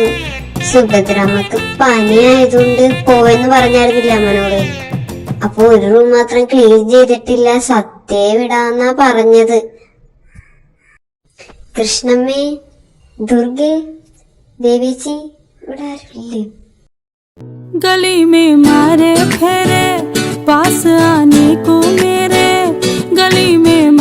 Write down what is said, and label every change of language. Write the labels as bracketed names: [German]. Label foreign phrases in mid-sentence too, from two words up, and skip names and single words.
[Malayalam] സുഭദ്രമ്മക്ക് പനിയായതുകൊണ്ട് പോയെന്ന് പറഞ്ഞായിരുന്നില്ല അമ്മനോട്. അപ്പൊ ഒരു റൂം മാത്രം ക്ലീൻ ചെയ്തിട്ടില്ല, സത്യേ വിടാന്നാ പറഞ്ഞത്. കൃഷ്ണമ്മേ, ദുർഗേ, ദേവിച്ചി, ഇവിടെ ആരുമില്ലേ? [Hindi] गली में मारे फेरे पास आने को मेरे, गली में